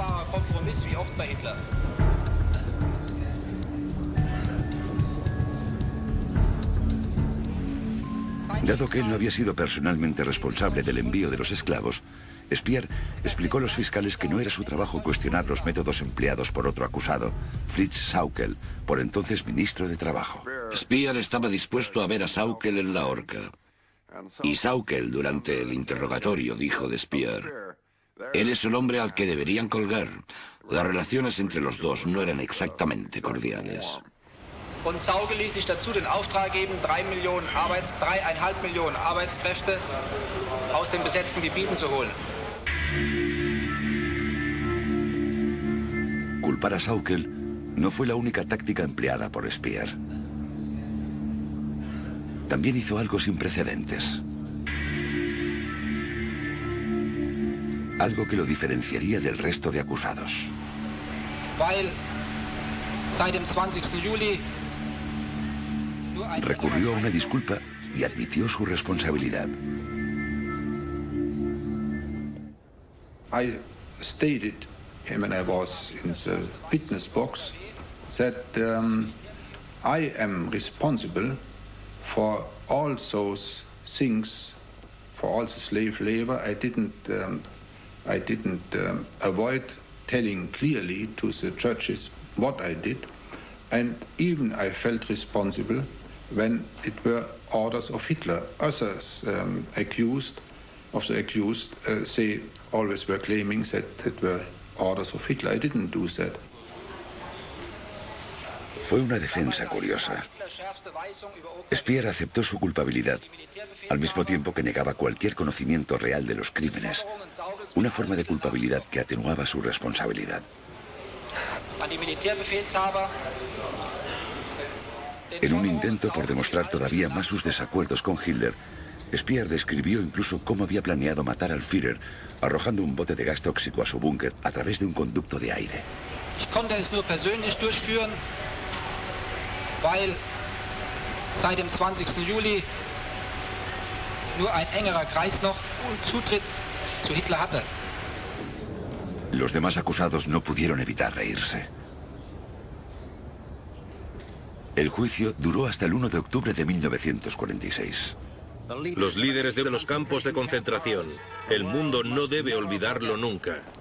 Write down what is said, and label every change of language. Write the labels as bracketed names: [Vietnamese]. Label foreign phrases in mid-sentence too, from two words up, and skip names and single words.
[Spanish] Dado que él no había sido personalmente responsable del envío de los esclavos, Speer explicó a los fiscales que no era su trabajo cuestionar los métodos empleados por otro acusado, Fritz Sauckel, por entonces ministro de Trabajo. Speer estaba dispuesto a ver a Sauckel en la horca. Y Sauckel, durante el interrogatorio, dijo de Speer: él es el hombre al que deberían colgar. Las relaciones entre los dos no eran exactamente cordiales. [German] Und Sauckel ließ sich dazu den Auftrag geben, 3,5 Millionen Arbeitskräfte aus den besetzten Gebieten zu holen. [Spanish] Culpar a Sauckel no fue la única táctica empleada por Speer. También hizo algo sin precedentes. Algo que lo diferenciaría del resto de acusados. [German] Weil seit dem 20. Juli [Spanish] recurrió a una disculpa y admitió su responsabilidad. [English] I stated when I was in the witness box that I am responsible for all those things, for all the slave labor. I didn't avoid telling clearly to the judges what I did, and even I felt responsible when it were orders of Hitler. Others accused, they always were claiming that it were orders of Hitler. I didn't do that. [Spanish] Fue una defensa curiosa. Speer aceptó su culpabilidad, al mismo tiempo que negaba cualquier conocimiento real de los crímenes, una forma de culpabilidad que atenuaba su responsabilidad. En un intento por demostrar todavía más sus desacuerdos con Hitler, Speer describió incluso cómo había planeado matar al Führer, arrojando un bote de gas tóxico a su búnker a través de un conducto de aire. [German] Ich konnte es nur persönlich durchführen, weil seit dem 20. Juli nur ein engerer Kreis noch Zutritt zu Hitler hatte. [Spanish] Los demás acusados no pudieron evitar reírse. El juicio duró hasta el 1 de octubre de 1946. Los líderes de los campos de concentración. El mundo no debe olvidarlo nunca.